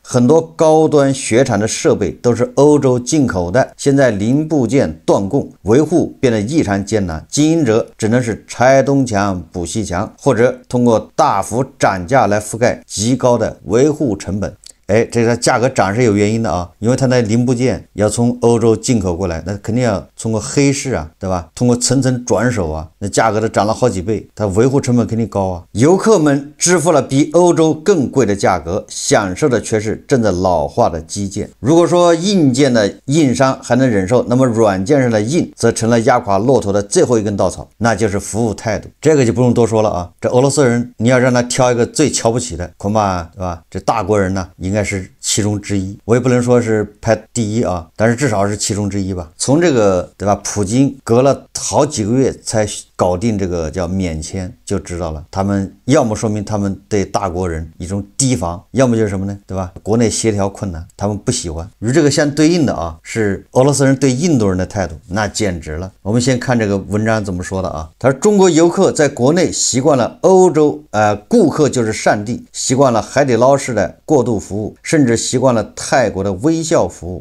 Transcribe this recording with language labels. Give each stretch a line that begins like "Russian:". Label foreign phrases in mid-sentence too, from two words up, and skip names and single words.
Chinese: 很多高端雪場的設備都是歐洲進口的，現在零部件斷供，維護變得異常艱難，經營者只能是拆東牆補西牆，或者通過大幅漲價來覆蓋極高的維護成本。這個價格漲是有原因的啊，因為它那零部件要從歐洲进口過來，那肯定要通過黑市啊，对吧？通過层层轉手啊，那價格都漲了好幾倍，它維護成本肯定高啊。遊客們支付了比歐洲更貴的價格，享受的卻是正在老化的基建。如果說硬件的硬傷還能忍受，那麼軟件上的硬則成了壓垮駱駝的最後一根稻草，那就是服務態度。這個就不用多說了啊，這俄羅斯人你要讓他挑一個最瞧不起的，恐怕對吧？這大國人呢，應該是其中之一，我也不能說是排第一啊，但是至少是其中之一吧。从这个对吧，普京隔了好幾個月才搞定這個叫免簽，就知道了，他們要麼說明他們對大國人一種提防，要麼就是什麼呢？對吧？國內協調困難，他們不喜歡。與這個相對應的啊，是俄羅斯人對印度人的態度，那簡直了。我們先看這個文章怎麼說的啊，他說中國遊客在國內習慣了歐洲顧客就是上帝，習慣了海底撈式的過度服務，甚至習慣了泰國的微笑服務。